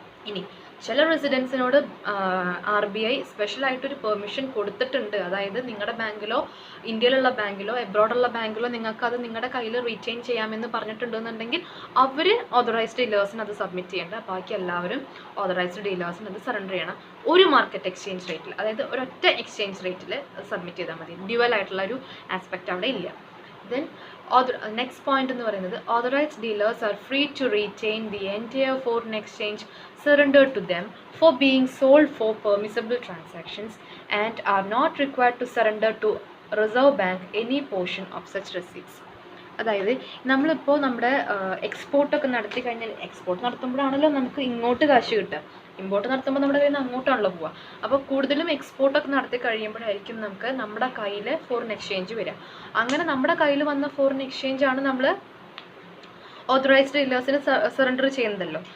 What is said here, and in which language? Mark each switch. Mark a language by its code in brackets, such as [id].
[ml] ഇനി ചില റെസിഡൻസിനോട് RBI സ്പെഷ്യലായിട്ടൊരു permission കൊടുത്തിട്ടുണ്ട്, അതായത് നിങ്ങളുടെ ബാങ്കിലോ ഇന്ത്യയിലുള്ള ബാങ്കിലോ എബ്രോഡുള്ള ബാങ്കിലോ നിങ്ങൾക്ക് അത് നിങ്ങളുടെ കയ്യിൽ റീറ്റെയിൻ ചെയ്യാമെന്ന് പറഞ്ഞിട്ടുണ്ടെന്നുണ്ടെങ്കിൽ അവർ ഓതറൈസ്ഡ് ഡീലേഴ്സിന് അത് സബ്മിറ്റ് ചെയ്യേണ്ട, ബാക്കി എല്ലാവരും ഓതറൈസ്ഡ് ഡീലേഴ്സിന് അത് സറണ്ടർ ചെയ്യണം. ഒരു മാർക്കറ്റ് എക്സ്ചേഞ്ച് റേറ്റിൽ, അതായത് ഒരൊറ്റ എക്സ്ചേഞ്ച് റേറ്റിൽ സബ്മിറ്റ് ചെയ്താൽ മതി. ഡ്യുവൽ ആയിട്ടുള്ള ഒരു ആസ്പെക്റ്റ് അവിടെ ഇല്ല. [en] then next point [ml] എന്ന് പറയുന്നത്, [en] Authorised dealers are free to retain the entire foreign exchange surrendered to them for being sold for permissible transactions and are not required to surrender to Reserve Bank any portion of such receipts. [ml] അതായത് നമ്മളിപ്പോൾ നമ്മുടെ എക്സ്പോർട്ടൊക്കെ നടത്തി കഴിഞ്ഞാൽ, export നടത്തുമ്പോഴാണല്ലോ നമുക്ക് ഇങ്ങോട്ട് കാശ് കിട്ടുക, import നടത്തുമ്പോൾ നമ്മുടെ കയ്യിൽ നിന്ന് അങ്ങോട്ടാണല്ലോ പോവുക. അപ്പോൾ കൂടുതലും എക്സ്പോർട്ടൊക്കെ നടത്തി കഴിയുമ്പോഴായിരിക്കും നമുക്ക് നമ്മുടെ കയ്യിൽ ഫോറിൻ എക്സ്ചേഞ്ച് വരിക. അങ്ങനെ നമ്മുടെ കയ്യിൽ വന്ന ഫോറിൻ എക്സ്ചേഞ്ചാണ് നമ്മൾ ഓതറൈസ്ഡ് ഡീലേഴ്സിന് സറണ്ടർ ചെയ്യുന്നതല്ലോ.